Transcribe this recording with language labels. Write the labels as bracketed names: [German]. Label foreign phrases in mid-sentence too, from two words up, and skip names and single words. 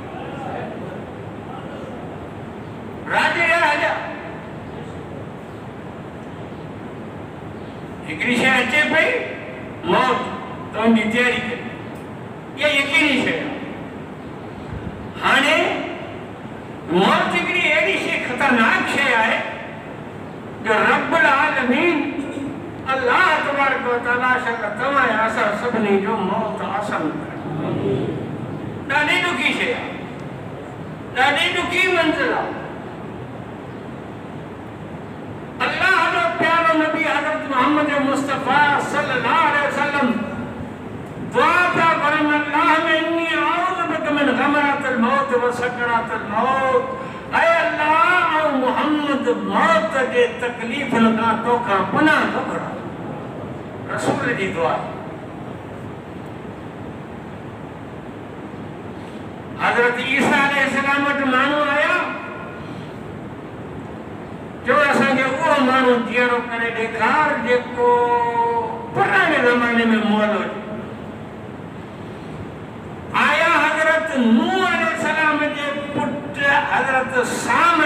[Sindhi] राज विया हलिया हिकिड़ी शइ अचे पई मौत त उनजी तयारी करी इहा यकीनी शइ आहे हाणे मौत हिकिड़ी अहिड़ी शइ ख़तरनाक शइ आहे जो [Arabic] رب العالمين الله تبارك وتعالى [Sindhi] शल तव्हां असां सभिनी जो मौत आसान करे ॾाढी ॾुखी शइ आहे ॾाढी ॾुखी मंज़िल आहे अल्लाह जो प्यारो नबी हज़रत मोहम्मद मुस्तफ़ा [Arabic] صلى الله عليه وسلم [Sindhi] दुआ पिया करनि अल्लाह में [Arabic] إني أعوذ بك من غمرات الموت وسكرات الموت [Sindhi] ऐ अल्लाह ऐं मोहम्मद मौत जे तकलीफ़ुनि खां तोखां पनाह थो घुरां रसूल जी दुआ हज़रत ईसा अलैहिस्सलाम वटि माण्हू आया जो असांखे उहो माण्हू जीअरो करे ॾेखार जेको पुराणे ज़माने में मोल हुजे आया हज़रत नूह अलैहिस्सलाम जे पुट हज़रत सा